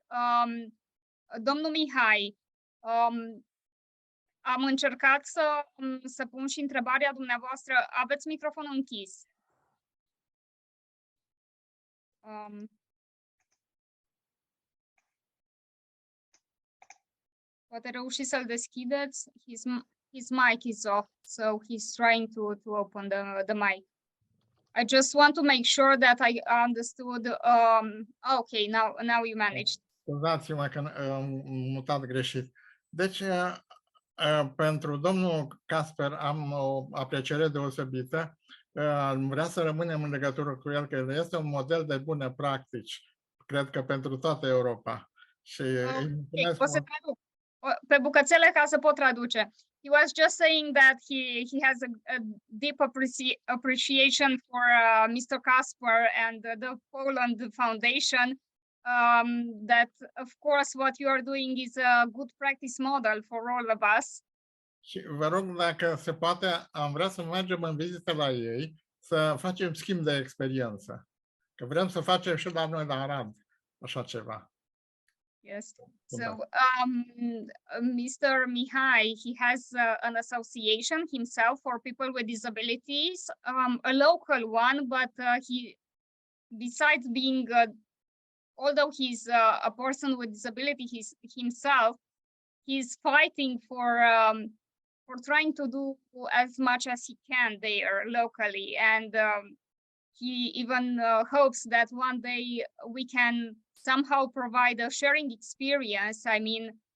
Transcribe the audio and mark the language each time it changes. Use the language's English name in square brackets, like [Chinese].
[Romanian] Domnul Mihai, am încercat să pun și întrebarea dumneavoastră. Aveți microfonul închis. Poate reușiți să-l deschideți. [English] His mic is off, so he's trying to open the mic. I just want to make sure that I understood. Okay, now you managed. [Romanian] Scuzați-mă că am mutat greșit. Deci, pentru domnul Casper am o apreciere deosebită. Vrea să rămânem în legătură cu el, că el este un model de bune practici, cred că pentru toată Europa. Și o să traduc pe bucățele ca să pot traduce. [English] He was just saying that he has a deep appreciation for Mr. Casper and the Poland Foundation. That of course what you are doing is a good practice model for all of us. [Romanian] Și vă rog, dacă se poate, am vrea să mergem în vizită la ei, să facem schimb de experiență. Că vrem să facem și la noi la Arad așa ceva. [English] Yes. So Mr. Mihai, he has an association himself for people with disabilities, a local one, but he, besides being although he's a person with disability, himself, he's fighting for trying to do as much as he can there locally, and he even hopes that one day we can somehow provide a sharing experience. I mean,